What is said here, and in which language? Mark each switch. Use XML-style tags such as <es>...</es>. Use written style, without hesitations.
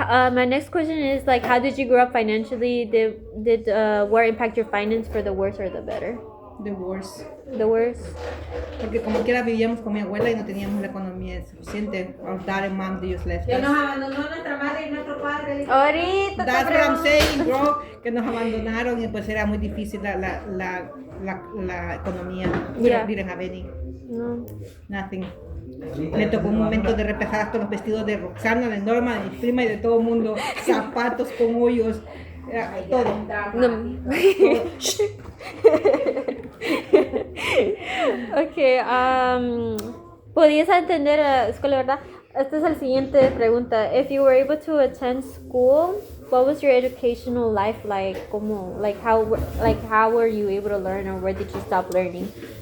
<en>My next question is like, how did you grow up financially? Did war impact your finance for the worse or the better? The worst. The worst.</en> <es>Porque como quiera vivíamos con mi abuela y no teníamos la economía suficiente.</es> <en>Our dad and mom just left</en> <es>Que</es> <en>us.</en> <es>nos abandonó nuestra madre y nuestro padre. Ahorita</es> <en>That's what I'm saying, bro.</en> <es>Que nos abandonaron y pues era muy difícil la economía.</es> <en>We didn't have any. No. Nothing.</en> <es>Me tocó un momento de repasar hasta los vestidos de Roxana, de Norma, de mi prima y de todo el mundo. Zapatos con hoyos. Todo. No. Ok, ¿podías entender escuela, verdad? Esta es la siguiente pregunta.</es> <en>If you were able to attend school, what was your educational life like? How were you able to learn, or where did you stop learning?</en>